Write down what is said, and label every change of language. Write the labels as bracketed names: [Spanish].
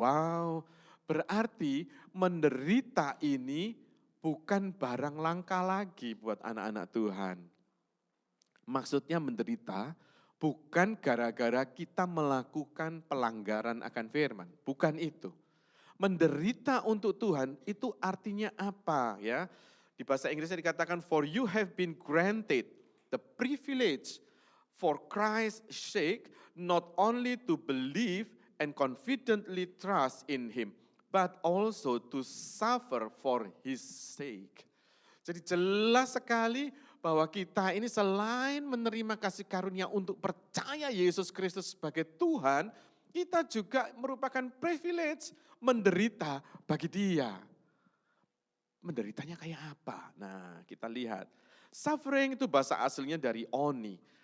[Indonesian] Wow, berarti menderita ini bukan barang langka lagi buat anak-anak Tuhan. Maksudnya menderita bukan gara-gara kita melakukan pelanggaran akan firman, bukan itu. Menderita untuk Tuhan itu artinya apa ya? Di bahasa Inggrisnya dikatakan, [English] for you have been granted the privilege for Christ's sake, not only to believe and confidently trust in Him, but also to suffer for His sake. [Indonesian] Jadi jelas sekali bahwa kita ini selain menerima kasih karunia untuk percaya Yesus Kristus sebagai Tuhan, kita juga merupakan privilege menderita bagi Dia. Menderitanya kayak apa? Nah, kita lihat. Suffering itu bahasa aslinya dari oni.